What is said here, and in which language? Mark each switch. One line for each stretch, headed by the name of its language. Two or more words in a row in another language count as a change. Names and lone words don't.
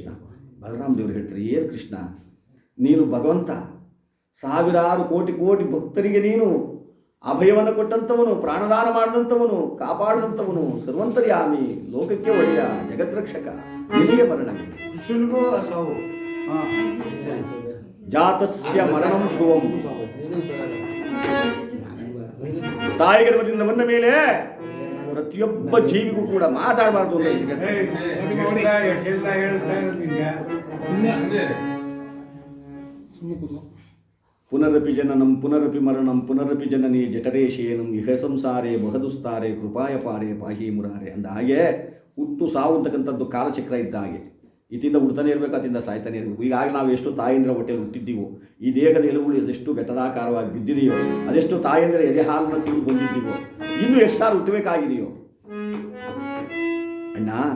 Kannada: ಬಲರಾಮ ದೇವರು ಹೇಳ್ತಾರೆ, ಏನು ಕೃಷ್ಣ ನೀನು ಭಗವಂತ, ಸಾವಿರಾರು ಕೋಟಿ ಕೋಟಿ ಭಕ್ತರಿಗೆ ನೀನು ಅಭಯವನ್ನು ಕೊಟ್ಟಂಥವನು, ಪ್ರಾಣದಾನ ಮಾಡಿದಂಥವನು, ಕಾಪಾಡಿದಂಥವನು, ಸರ್ವಂತರ್ಯಾಮಿ, ಲೋಕಕ್ಕೆ ಒಳ್ಳೆಯ ಜಗದ್ರಕ್ಷಕ, ನಿನಗೆ ಮರಣ. ಕೃಷ್ಣನಿಗೂ ಸಾವು.
Sanskrit: ಜಾತಸ್ಯ ಮರಣಂ ಧ್ರುವಂ.
Kannada: ತಾಯಿ ಗರ್ಭದಿಂದ ಬಂದ ಮೇಲೆ ಪ್ರತಿಯೊಬ್ಬ ಜೀವಿಗೂ ಕೂಡ ಮಾತಾಡಬಾರ್ದು ಅಂತ
Sanskrit: ಪುನರಪಿ ಜನನಂ ಪುನರಪಿ ಮರಣಂ ಪುನರಪಿ ಜನನಿ ಜಠರೇಶೇನಂ ಇಹ ಸಂಸಾರೇ ಬಹದುಸ್ತಾರೆ ಕೃಪಾಯ ಪಾರೆ ಪಾಹಿ ಮುರಾರೆ
Kannada: ಅಂದ ಹಾಗೆ ಹುಟ್ಟು ಸಾವು ಅಂತಕ್ಕಂಥದ್ದು ಕಾಲಚಕ್ರ ಇದ್ದ ಹಾಗೆ. ಇತ್ತಿಂದ ಹುಡ್ತಾನೆ ಇರಬೇಕು, ಅತಿಂದ ಸಾಯ್ತಾನೆ ಇರಬೇಕು. ಈಗಾಗಲೇ ನಾವು ಎಷ್ಟು ತಾಯಂದಿರ ಹೊಟ್ಟೆಯಲ್ಲಿ ಹುಟ್ಟಿದ್ದೀವೋ, ಈ ದೇಹದ ಎಲುಬುಗಳು ಅದೆಷ್ಟು ಘಟನಾಕಾರವಾಗಿ ಬಿದ್ದಿದೆಯೋ, ಅದೆಷ್ಟು ತಾಯಂದಿರ ಎದೆ ಹಾಲನ್ನು ಕುಡಿದು ಬಂದಿದ್ದೀವೋ, ಇನ್ನೂ ಎಷ್ಟು ಸಾರು ಹುಟ್ಟಬೇಕಾಗಿದೆಯೋ ಅಣ್ಣ.